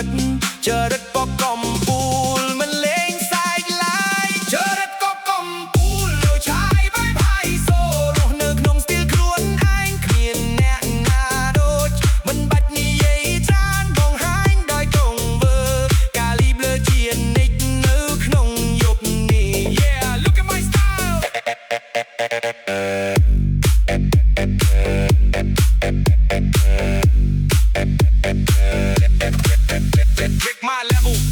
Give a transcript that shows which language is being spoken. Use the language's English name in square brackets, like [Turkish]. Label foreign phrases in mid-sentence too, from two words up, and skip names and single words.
[Khmer] ចរិតក៏កំពូលមិនលេងសើចឡើយចរិតក៏កំ ពូលលុយឆាយបែបហៃសូរស់នៅក្នុងស្ទីលខ្លួនឯងគ្មានអ្នកណាដូចមិនបាច់និយាយច្រើនបងហាញដោយត្រង់វើកាលីប្លើជានិចនៅក្នុងយប់នេះ [English] Yeah look at my style Check my level